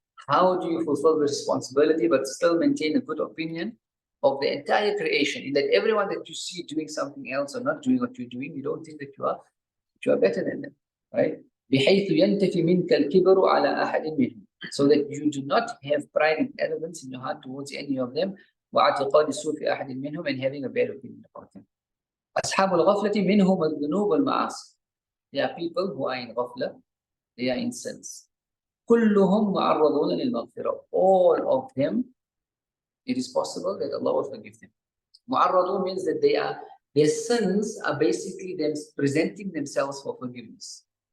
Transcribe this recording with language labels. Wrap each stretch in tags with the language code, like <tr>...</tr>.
<en>How do you fulfill the responsibility but still maintain a good opinion of the entire creation, in that everyone that you see doing something else or not doing what you're doing, you don't think that you are better than them, right?</en> <ar>بحيث ينتفي منك الكبر على أحد منهم,</ar> <en>so that you do not have pride and arrogance in your heart towards any of them.</en> <ar>واعتقاد السوء في أحد منهم,</ar> <en>and having a bad opinion about them.</en> <ar>أصحاب الغفلة منهم الذنوب والمعاصي.</ar> <en>They are people who are in ghafla, they are in sins.</en> <ar>كلهم معرضون للمغفرة.</ar> <en>All of them, it is possible that Allah will forgive them. Mu'arradun means that their sins are basically them presenting themselves for forgiveness.</en>